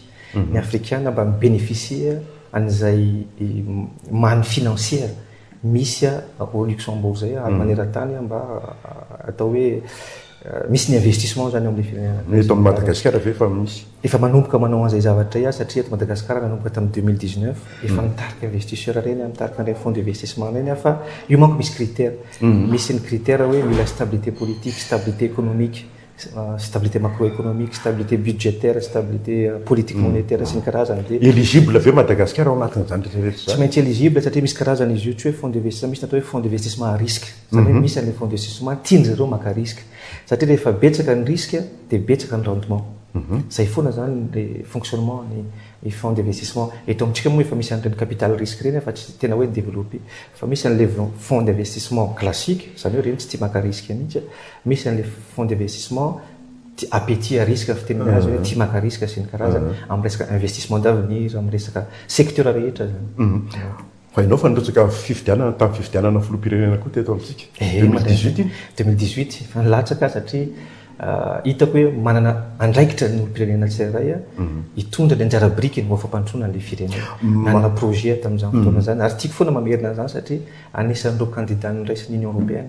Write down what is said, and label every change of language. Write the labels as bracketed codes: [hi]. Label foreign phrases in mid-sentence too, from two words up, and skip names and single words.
[mg] Ny Africains mba mibénéficier an'izay [fr] manne financière [mg] misy [fr] au Luxembourg [mg] zay ary maneran-tany mba atao hoe misy ny investissement zany amin'ny firenena. Eto amin'ny Madagascar ve efa misy? Efa manomboka manao an'izay zavatra satria eto Madagascar nanomboka tamin'ny 2019 efa nitarika investisseur reny nitarika ny [fr] fonds d'investissement [mg] reny fa io manko misy critères. Misy ny [fr] critères [mg] hoe mila [fr] stabilité politique, stabilité économique, stabilité macroéconomique, stabilité budgétaire, stabilité politique monétaire [mg] sy ny karazany dia éligible ve Madagascar ao anatin'izany rehetra tsy maintsy éligible satria misy karazany izy io tsy hoe [fr] fonds d'investissement [mg] misy natao hoe [fr] fonds d'investissement à risque [mg] zany hoe misy an'ilay fonds d'investissement tiany zareo maka risque satria rehefa betsaka ny risque dia betsaka ny rendement zay foana zany [fr] le fonctionnement [mg] ny [fr] fonds d'investissement [mg] eto amintsika moa efa misy an'ireny [fr] capital risque [mg] reny fa tsy tena hoe développé fa misy an'ilay [fr] fonds d'investissement classique [mg] zany hoe reny tsy tia maka risque mihitsy misy an'ilay [fr] fonds d'investissement appétit à risque [mg] fitenena azy hoe tia maka risque sy ny karazany amin'ny resaka [fr] investissement d'avenir [mg] amin'ny resaka secteur rehetra zany fa ianao fa nirotsaka fifidianana tamin'ny fifidianana filoham-pirenena koa teto amintsika 2018 fa nilatsaka satria hitako hoe manana andraikitra ny olom-pirenena tsirairay hitondra ny anjara briky ny moafam-pantroana an'ilay firenena nanana projet tamin'izany fotoana zany ary tiako foana mamerina zany satria anisan'ireo candidat niraisy ny Union européenne